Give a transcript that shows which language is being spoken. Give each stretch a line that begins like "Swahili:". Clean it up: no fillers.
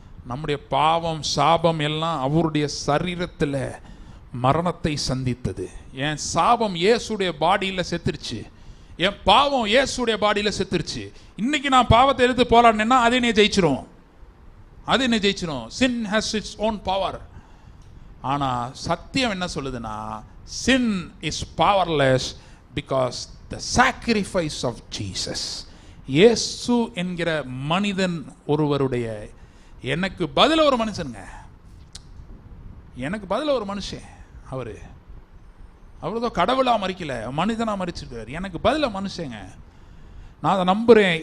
Tamil: நம்முடைய பாவம் சாபம் எல்லாம் அவருடைய சரீரத்தில் மரணத்தை சந்தித்தது. என் சாபம் இயேசுடைய பாடியில் செத்துருச்சு, என் பாவம் இயேசுடைய பாடியில் செத்துருச்சு. இன்னைக்கு நான் பாவத்தை எடுத்து போராடினேன்னா அதை நீ ஜெயிச்சிரும், அது என்ன ஜெயிச்சிரும்.
English: sin has its own power.
Tamil: ஆனால் சத்தியம் என்ன சொல்லுதுன்னா,
English: sin is powerless because the sacrifice of Jesus.
Tamil: இயேசு என்கிற மனிதன் ஒருவருடைய, எனக்கு பதில ஒரு மனுஷனுங்க, எனக்கு பதில ஒரு மனுஷன். அவருதான் கடவுளாக மறிக்கல, மனிதனாக மறிச்சிருக்காரு. எனக்கு பதில மனுஷங்க. நான் அதை நம்புறேன்.